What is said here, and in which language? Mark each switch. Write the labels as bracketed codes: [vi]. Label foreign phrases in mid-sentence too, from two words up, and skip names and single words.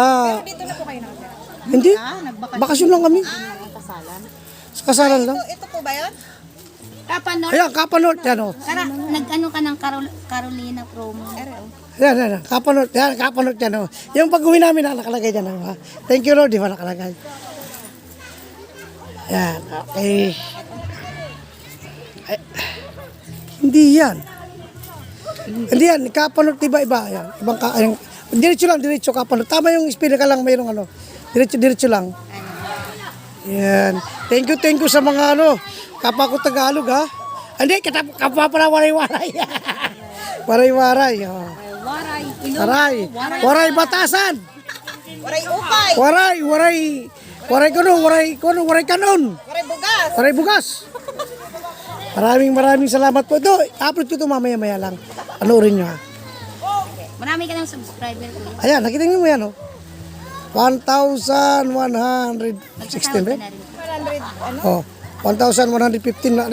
[tl] Dito na po kayo nakatira. Hindi. Bakasyon lang kami. Sa kasalan lang. Ito po ba yun? Kapa North? Ayan, Kapa North. Yan o. Nag-ano ka ng Carolina promo? Yan. Kapa North. Yan, Kapa North yan o. Yung pag-uwi namin nakalagay dyan. Diba? [en] Thank you Lord, [tl] di ba nakalagay? Yan, okay. Ay, hindi yan. Hindi yan, Kapa North iba-iba. Yan. Ibang diretso Kapa North. Tama yung spelling ka lang, mayroong diretso lang. Yan. [en] Thank you [tl] sa mga kapwa ko Tagalog ha. Hindi, kapwa pala waray-waray. Waray-waray. Oh. [war] Waray batasan. Waray upay. Waray kanon. Waray bugas. [tl] Maraming salamat po. Ito, upload ko ito mamaya-maya lang. Panoorin nyo ha. Marami ka ng subscriber ko. Ayan, nakita nyo mo yan oh. 1,116 ba? Na rin. Oh, 1,115 na.